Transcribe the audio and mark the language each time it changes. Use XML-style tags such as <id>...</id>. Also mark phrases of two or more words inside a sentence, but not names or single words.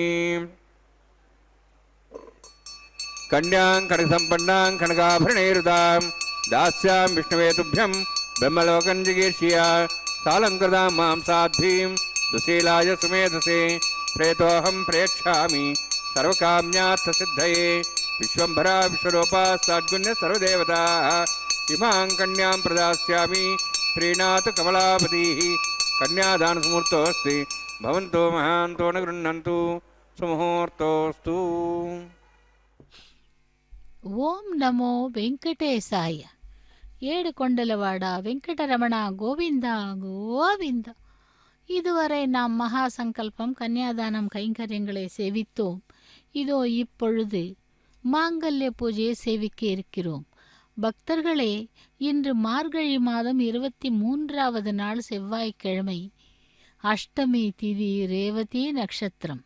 <sa>कन्यां कनकसम्पन्नां कनकाभरणैरुदां दास्यां विष्णवे तुभ्यं ब्रह्मलोकं जिगीर्ष्या सालङ्कृतां मां साध्वीं सुशीलाय सुमेधसे प्रेतोऽहं प्रेक्षामि सर्वकाम्यार्थसिद्धये विश्वम्भरा विश्वरूपा सद्गुण्य सर्वदेवताः इमां कन्यां प्रदास्यामि प्रीणातु कमलापतिः। कन्यादानसमुहूर्तोऽस्ति भवन्तो महान्तो न गृह्णन्तु सुमुहूर्तोऽस्तु। ॐ नमो वेङ्कटेशाय.</sa> <te>ఏడుకొండలవాడా వెంకటరమణా గోవిందా గోవిందా.</te> <ta>இதுவரை நாம் மகா சங்கல்பம் கன்னியாதானம் கைங்கரியங்களை சேவித்தோம். இதோ இப்பொழுது மாங்கல்ய பூஜையை சேவிக்க இருக்கிறோம். பக்தர்களே, இன்று மார்கழி மாதம் 23வது நாள் செவ்வாய்க்கிழமை, அஷ்டமி திதி, ரேவதி நட்சத்திரம்.</ta>